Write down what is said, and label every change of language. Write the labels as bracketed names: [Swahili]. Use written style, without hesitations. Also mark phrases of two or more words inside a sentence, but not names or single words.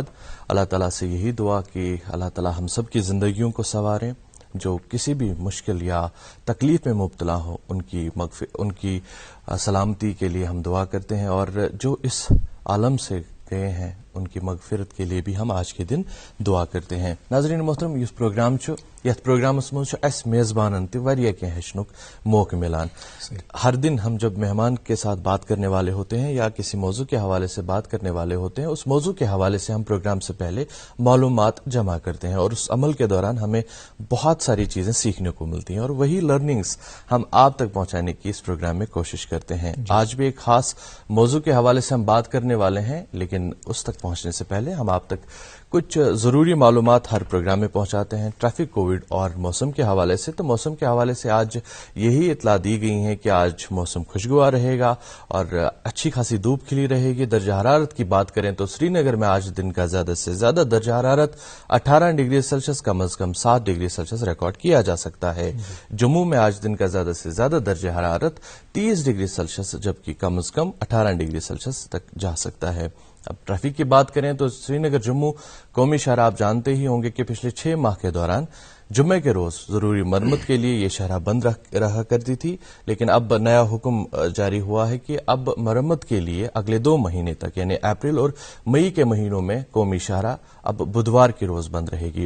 [Urdu] اللہ تعالیٰ سے یہی دعا کہ اللہ تعالیٰ ہم سب کی زندگیوں کو سنواریں، جو کسی بھی مشکل یا تکلیف میں مبتلا ہو ان کی سلامتی کے لیے ہم دعا کرتے ہیں، اور جو اس عالم سے گئے ہیں ان کی مغفرت کے لیے بھی ہم آج کے دن دعا کرتے ہیں۔ ناظرین محترم، [Kashmiri] یہ پروگرام یتھ پروگرامس مز اس میزبانن تہ واریاہ کینٛہہ ہیٚچھنُک موقع ملان۔ [Urdu] ہر دن ہم جب مہمان کے ساتھ بات کرنے والے ہوتے ہیں یا کسی موضوع کے حوالے سے بات کرنے والے ہوتے ہیں، اس موضوع کے حوالے سے ہم پروگرام سے پہلے معلومات جمع کرتے ہیں، اور اس عمل کے دوران ہمیں بہت ساری چیزیں سیکھنے کو ملتی ہیں، اور وہی لرننگز ہم آپ تک پہنچانے کی اس پروگرام میں کوشش کرتے ہیں۔ آج بھی ایک خاص موضوع کے حوالے سے ہم بات کرنے والے ہیں، لیکن اس تک پہنچنے سے پہلے ہم آپ تک کچھ ضروری معلومات ہر پروگرام میں پہنچاتے ہیں ٹریفک، کووڈ اور موسم کے حوالے سے. تو موسم کے حوالے سے آج یہی اطلاع دی گئی ہے کہ آج موسم خوشگوار رہے گا اور اچھی خاصی دھوپ کھلی رہے گی. درجہ حرارت کی بات کریں تو سری نگر میں آج دن کا زیادہ سے زیادہ درجہ حرارت 18 ڈگری سیلسیس، کم از کم 7 ڈگری سیلسیس ریکارڈ کیا جا سکتا ہے. جموں میں آج دن کا زیادہ سے زیادہ درجہ حرارت 30 ڈگری سیلسیس جبکہ کم از کم 18 ڈگری سیلسیس تک جا سکتا ہے. اب ٹریفک کی بات کریں تو سری نگر جموں قومی شاہراہ آپ جانتے ہی ہوں گے کہ پچھلے 6 ماہ کے دوران جمعے کے روز ضروری مرمت کے لیے یہ شاہراہ بند رہا کرتی تھی، لیکن اب نیا حکم جاری ہوا ہے کہ اب مرمت کے لیے اگلے 2 مہینے تک یعنی اپریل اور مئی کے مہینوں میں قومی شاہراہ اب بدوار کے روز بند رہے گی.